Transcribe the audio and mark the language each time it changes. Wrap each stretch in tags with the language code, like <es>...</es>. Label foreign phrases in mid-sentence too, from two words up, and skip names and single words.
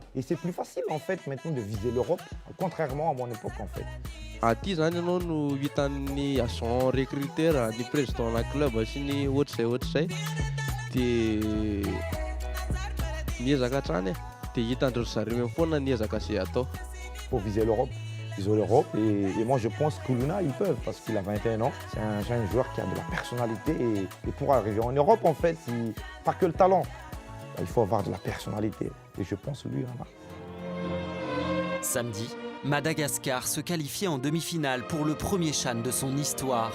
<fr>Et c'est plus facile en fait maintenant de viser l'Europe, contrairement à mon époque en fait.</fr> <mg>Aty zany ianao no hitan'ny</mg> <fr>agent recruteur</fr> <mg>ny président-na club sy ny ohatr'izay dia miezaka hatrany dia hitandreo zareo foana niezaka izay atao.</mg> <fr>Pour viser l'Europe. Ils ont l'Europe et moi je pense que Kuluina ils peuvent parce qu'il a 21 ans. C'est un joueur qui a de la personnalité et pour arriver en Europe en fait, pas que le talent. Il faut avoir de la personnalité et je pense lui en a. Samedi, Madagascar se qualifiait en demi-finale pour le premier Chan de son histoire.</fr>